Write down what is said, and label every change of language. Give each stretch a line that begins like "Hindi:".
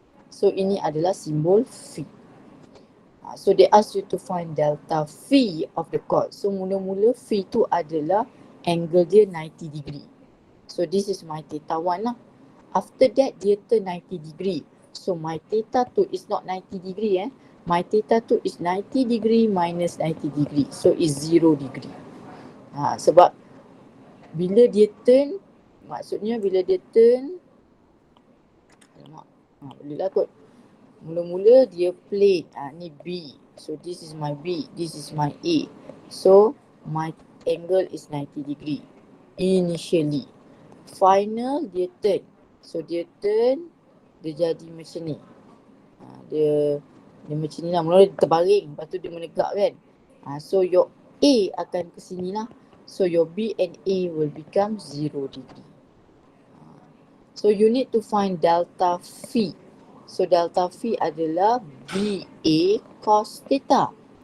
Malay: So ini adalah simbol phi.
English: So they ask you to find delta phi of the chord. So
Malay: mula-mula phi tu adalah angle dia
English: 90 degree. So this is my theta 1 lah. After that dia turn 90 degree. So my theta 2 is not 90 degree My theta 2 is 90 degree minus 90 degree. So is 0 degree.
Malay: Sebab bila dia turn, maksudnya bila dia turn, boleh lah kot. Mula-mula dia plane, ni B.
English: So this is my B, this is my A. So my angle is 90 degree initially.
Malay: Final dia turn. So dia turn, dia jadi macam ni. Dia macam ni lah. Mula dia terbaring, lepas tu dia menegak kan. So your A akan ke sini lah.
English: So your B and A will become 0 degree. So you need to find delta phi. So delta phi adalah BA cos theta.